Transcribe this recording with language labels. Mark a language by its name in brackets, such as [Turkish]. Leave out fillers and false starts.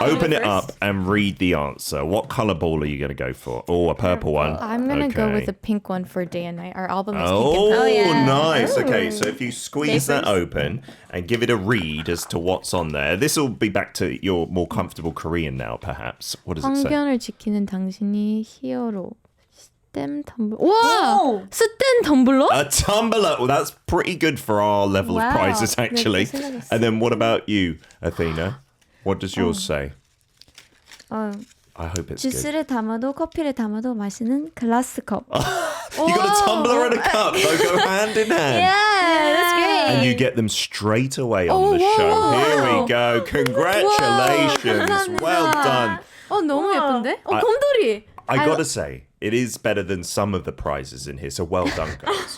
[English] Open it up and read the answer. What color ball are you going to go for? Oh, a purple one. I'm going to go with a pink one for Day and Night. Our album is pink and purple. Oh, nice. Okay, so if you squeeze that open and give it a read as to what's on there. This will be back to your more comfortable Korean now, perhaps. What does it say? [Korean] 편견을 지키는 당신이 히어로. 스템 텀블러. 와! 스템 텀블러? [English] A tumbler. Well, that's pretty good for our level of prizes, actually. And then what about you, Athena? What does yours say? I hope it's [Korean] 주스를 담아도 커피를 담아도 마시는 글라스 컵. [English] You got a tumbler and a cup. They go hand in hand. Yeah, that's great. And you get them straight away on the show. Here we go. Congratulations. Well done. [Korean] 너무 예쁜데? 곰돌이. [English] I gotta say, it is better than some of the prizes in here. So well done, guys.